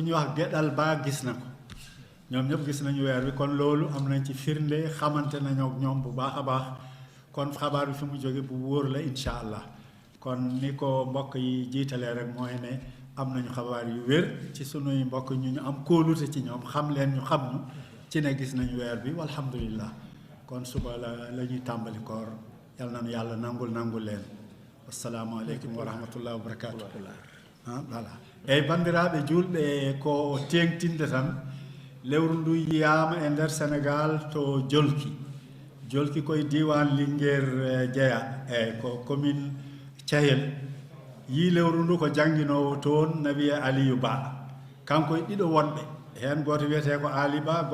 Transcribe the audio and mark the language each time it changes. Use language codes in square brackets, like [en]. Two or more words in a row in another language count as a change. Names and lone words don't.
[wo] ñu wax Gedal Ba gis na ko ñoom ñëpp gis nañu weer bi kon loolu am nañ ci firnde xamante nañu ak ñoom bu baax a baax kon xabaar bi fi mu jóge bu wóor la [ar] إن شاء الله [wo] kon ni ko mbokk yi jiitalee rek mooy ne am nañu xabaar yu wér ci sunuy mbokk ñu am kóolute ci ñoom xam leen ñu xam ñu ci ne gis nañu weer bi walhamdulillah kon suba la ñuy tàmbali koor yal nañu yàlla nangul leen [ar] السلام عليكم ورحمة الله وبركاته [ff] voilà eyyi bandiraɓe julɓe ko tengtinde tan lewru ndu yiyama e nder sénégal to jolki koye diwan Linguére jeeya eyyi ko commune Thiahel yi lewru ndu ko jangguinowo toon na wiye Aliou Ba kanko e ɗiɗo wonɓe hen goto wiyete ko Ali Ba